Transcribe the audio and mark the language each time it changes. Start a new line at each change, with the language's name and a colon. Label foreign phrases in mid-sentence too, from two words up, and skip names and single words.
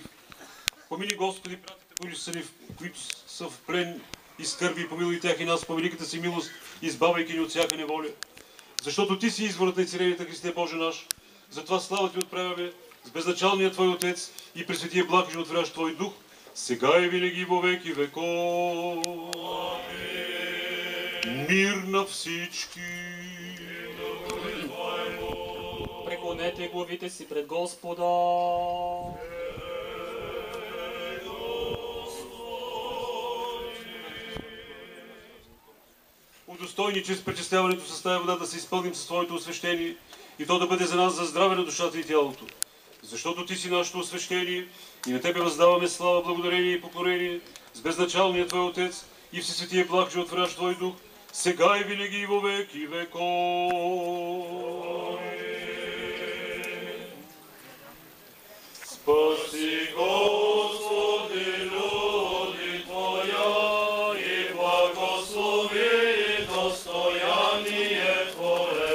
Bulgarian: Помини, Господи, братите, които са в плен и скърби, и помилуй тях и нас по великата си милост, избавяйки ни от всяка неволя. Защото Ти си изворът на изцелението, Христе Боже наш. Затова слава Ти отправяме с безначалния Твой Отец и пресветия благ и животворящ Твой Дух, сега и винаги во веки веков. Мир на всички! Преклонете главите си пред Господа. Удостойни чрез пречисляването с тая вода да се изпълним със Твоето освещение и то да бъде за нас за здраве на душата и тялото. Защото Ти си нашето освещение и на Тебе въздаваме слава, благодарение и поклонение с безначалния Твой Отец и всесветия благ животворящ Твой Дух, сега и винаги и во веки веков.
Church Slavic: Спаси, Господи, люди Твоя и благослови достояние Твое.